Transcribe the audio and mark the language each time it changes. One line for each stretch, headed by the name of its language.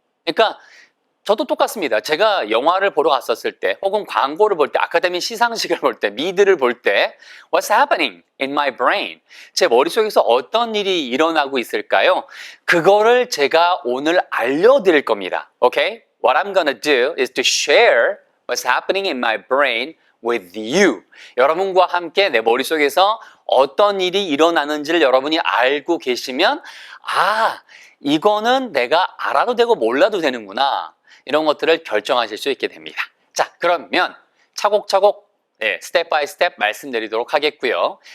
Korean: 그러니까 저도 똑같습니다. 제가 영화를 보러 갔었을 때, 혹은 광고를 볼 때, 아카데미 시상식을 볼 때, 미드를 볼 때
English: What's happening in my brain?
Korean: 제 머릿속에서 어떤 일이 일어나고 있을까요? 그거를 제가 오늘 알려드릴 겁니다.
English: Okay? What I'm gonna do is to share what's happening in my brain with you.
Korean: 여러분과 함께 내 머릿속에서 어떤 일이 일어나는지를 여러분이 알고 계시면, 이거는 내가 알아도 되고 몰라도 되는구나, 이런 것들을 결정하실 수 있게 됩니다. 자, 그러면 차곡차곡 스텝 바이 스텝 말씀드리도록 하겠고요.